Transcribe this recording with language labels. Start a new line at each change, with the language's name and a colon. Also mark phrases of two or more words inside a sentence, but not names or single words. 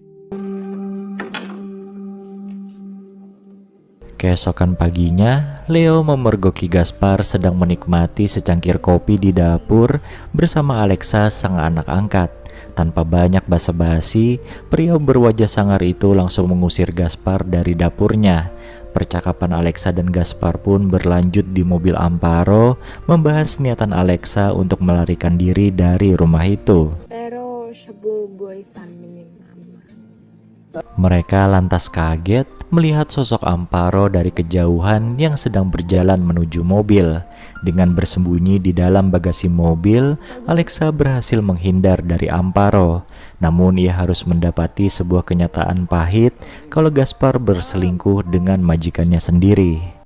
Indonesian: Keesokan paginya, Leo memergoki Gaspar sedang menikmati secangkir kopi di dapur bersama Alexa sang anak angkat. Tanpa banyak basa-basi, pria berwajah sangar itu langsung mengusir Gaspar dari dapurnya. Percakapan Alexa dan Gaspar pun berlanjut di mobil Amparo, membahas niatan Alexa untuk melarikan diri dari rumah itu.
Filipino: Pero siya bubuhay sa amin ni Mama.
Indonesian: Mereka lantas kaget melihat sosok Amparo dari kejauhan yang sedang berjalan menuju mobil. Dengan bersembunyi di dalam bagasi mobil, Alexa berhasil menghindar dari Amparo. Namun ia harus mendapati sebuah kenyataan pahit kalau Gaspar berselingkuh dengan majikannya sendiri.